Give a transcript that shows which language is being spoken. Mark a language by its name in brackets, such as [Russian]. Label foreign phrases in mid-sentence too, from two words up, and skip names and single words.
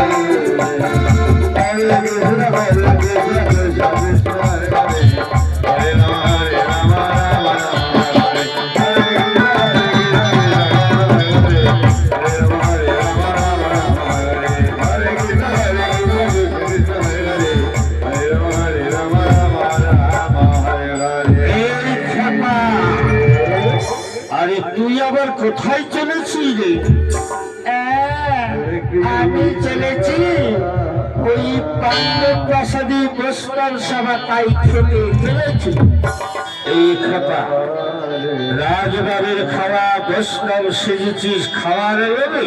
[Sanskrit] Hare Krishna Krishna Krishna Hare Hare, Hare Rama Rama Rama Hare Hare, Hare Rama Rama Rama Hare, Hare Krishna Krishna Hare Hare, Hare Rama Rama Rama Hare Hare. [Bangla] আরে তুই আবার কোথায় চলেছিস রে? আমি চলেছি ওই পাণ্ডব প্রাসাদে বৈষ্ণব সভা, তাই খেতে চলেছি। এই খাপা রাজবাড়ির খাওয়া বৈষ্ণব সেজেছিস খাওয়ার লোভে?